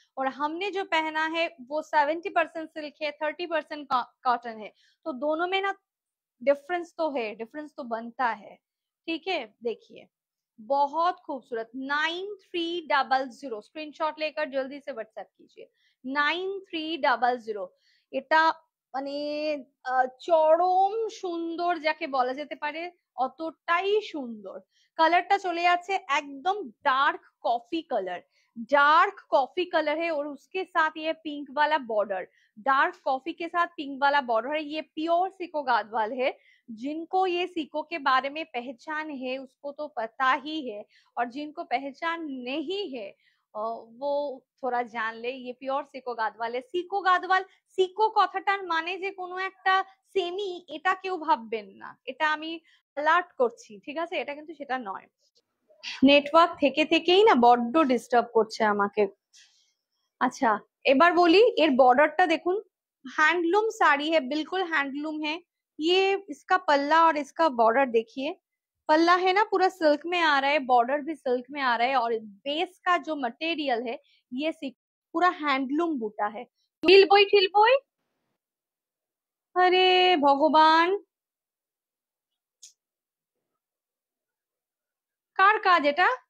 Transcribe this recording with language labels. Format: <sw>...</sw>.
<hi>और हमने जो पहना है वो 70% सिल्क है, 30% कॉटन है। तो दोनों में ना डिफरेंस तो है, डिफरेंस तो बनता है, ठीक है। देखिए बहुत खूबसूरत, 9300। स्क्रीनशॉट लेकर जल्दी से व्हाट्सएप कीजिए। 9300।</hi> <bn>এটা মানে চরম সুন্দর যাকে বলা যেতে পারে, অতটাই সুন্দর। कलरটা চলে যাচ্ছে</bn> <hi>एकदम dark coffee colour, dark coffee colour है और उसके साथ ये पिंक वाला बॉर्डर, डार्क कॉफी के साथ पिंक वाला बॉर्डर है। ये प्योर सीको गादवाल है। जिनको ये सीको के बारे में पहचान है उसको तो पता ही है, और जिनको पहचान नहीं है वो थोड़ा জান ले।</hi> <bn>ये পিওর সিকো গাদওয়াল। সিকো গাদওয়াল, সিকো কথাটার মানে যে কোনো একটা সেমি, এটা কেউ ভাববেন না, এটা আমি অ্যালার্ট করছি, ঠিক আছে? এটা কিন্তু সেটা নয়। নেটওয়ার্ক থেকে থেকেই না বড্ড ডিস্টার্ব করছে আমাকে। আচ্ছা, এবার বলি এর বর্ডারটা দেখুন,</bn> <hi>हैंडलूम साड़ी है, बिल्कुल हैंडलूम है। ये इसका पल्ला और इसका बॉर्डर देखिए, पल्ला है ना पूरा सिल्क में आ रहा है, बॉर्डर भी सिल्क में आ रहा है, और बेस का जो मटेरियल है ये पूरा हैंडलूम बूटा है।</hi> <bn>ঠিল বই,</bn> <hi>अरे भगवान,</hi> <bn>কার কাজ এটা?</bn>